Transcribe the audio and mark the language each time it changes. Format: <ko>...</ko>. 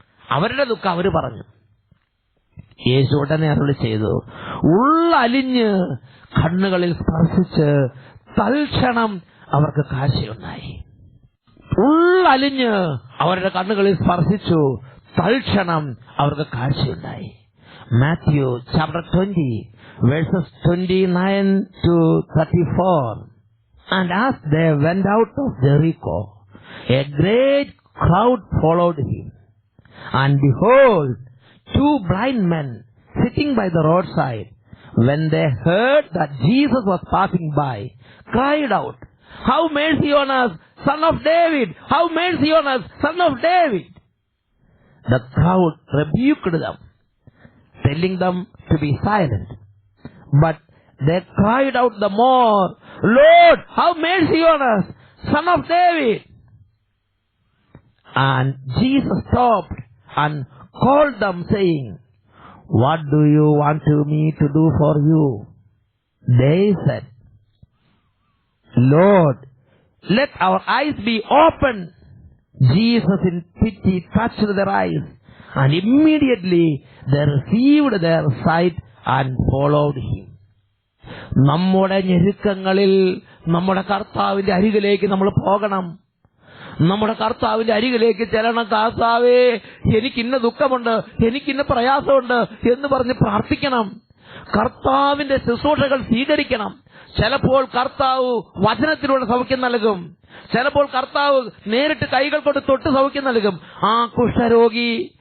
<ml>അവരുടെ ദുഃഖം അവര് പറഞ്ഞു. യേശു ഉടനെ അരുളി ചെയ്തു, ഉള്ളലിഞ്ഞ് കണ്ണുകളിൽ സ്പർശിച്ച് തൽക്ഷണം അവർക്ക് കാഴ്ചയുണ്ടായി. ഉള്ളലിഞ്ഞ് അവരുടെ കണ്ണുകളിൽ സ്പർശിച്ചു, തൽക്ഷണം അവർക്ക് കാഴ്ചയുണ്ടായി.</ml> <en>Matthew chapter 20 verses 29 to 34. And as they went out of Jericho, a great crowd followed him. And behold, 2 blind men sitting by the roadside, when they heard that Jesus was passing by, cried out, "Have mercy on us, Son of David! Have mercy on us, Son of David!" The crowd rebuked them, telling them to be silent. But they cried out the more, "Lord, have mercy on us, Son of David!" And Jesus stopped and called them, saying, "What do you want me to do for you?" They said, "Lord, let our eyes be opened." Jesus in pity touched their eyes, and immediately they received their sight and followed him.</en> <ml>നമ്മുടെ ഞെരുക്കങ്ങളിൽ നമ്മുടെ കർത്താവിന്റെ അരികിലേക്ക് നമ്മൾ പോകണം. നമ്മുടെ കർത്താവിന്റെ അരികിലേക്ക് ചെല്ലണം. കർത്താവേ, എനിക്കിന്ന ദുഃഖമുണ്ട്, എനിക്കിന്ന പ്രയാസമുണ്ട് എന്ന് പറഞ്ഞ് പ്രാർത്ഥിക്കണം. കർത്താവിന്റെ ശുശ്രൂഷകൾ സ്വീകരിക്കണം. ചിലപ്പോൾ കർത്താവ് വചനത്തിലൂടെ സൗഖ്യം നൽകും, ചിലപ്പോൾ കർത്താവ് നേരിട്ട് കൈകൾ കൊണ്ട് തൊട്ട് സൗഖ്യം നൽകും. ആ കുഷ്ഠരോഗി</ml>